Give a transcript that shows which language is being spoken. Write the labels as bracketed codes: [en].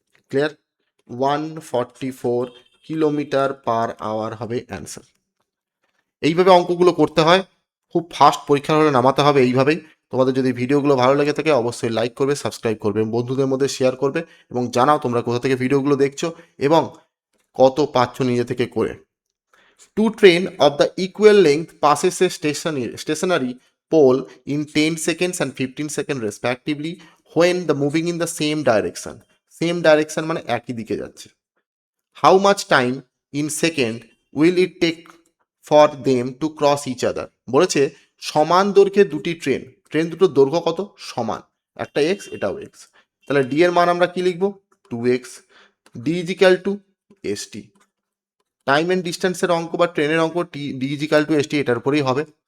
[bn] Clear? 144 kilometre per hour হবে answer. এইভাবে অঙ্কগুলো করতে হয়, খুব ফাস্ট পরীক্ষার হলে নামাতে হবে এইভাবেই। তোমাদের যদি ভিডিওগুলো ভালো লেগে থাকে অবশ্যই লাইক করবে, সাবস্ক্রাইব করবে, বন্ধুদের মধ্যে শেয়ার করবে, এবং জানাও তোমরা কোথা থেকে ভিডিওগুলো দেখছো এবং কত পাচ্ছ নিজে থেকে করে। [en] Two train of the equal length passes a stationary pole in 10 seconds and 15 seconds respectively when the moving in the same direction. Same direction [bn] মানে একই দিকে যাচ্ছে। [en] How much time in second will it take for them to cross each other? [bn] বলেছে সমান দৈর্ঘ্যের দুটি train, train দুটোর দৈর্ঘ্য কত, সমান, একটা এক্স এটাও এক্স। তাহলে ডি এর মান আমরা কি লিখবো, 2x। [en] D is equal to S T. [bn] Time and ডিস্টেন্সের অঙ্ক বা ট্রেনের অঙ্ক [en] D is equal to S T [bn] এটার উপরেই হবে।